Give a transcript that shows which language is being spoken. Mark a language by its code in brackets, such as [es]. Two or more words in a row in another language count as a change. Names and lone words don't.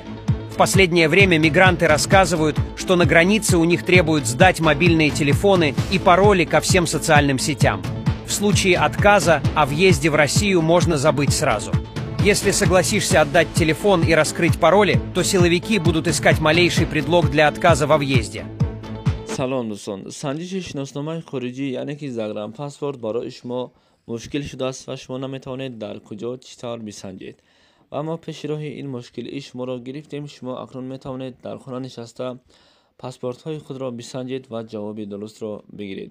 [ru] В последнее время мигранты рассказывают, что на границе у них требуют сдать мобильные телефоны и пароли ко всем социальным сетям. В случае отказа о въезде в Россию можно забыть сразу. Если согласишься отдать телефон и раскрыть пароли, то силовики будут искать малейший предлог для отказа во въезде. [fa] سلام دوستان، سنجش شناسنامه خارجی یعنی که زگرم پاسپورت برای شما مشکل شده است و شما نمیتوانید در کجا چطور بسنجید. و اما پیش راه این مشکل شما را گرفتیم. شما اکنون میتوانید در خانه نشسته پاسپورت های خود را بسنجید و جواب درست را بگیرید.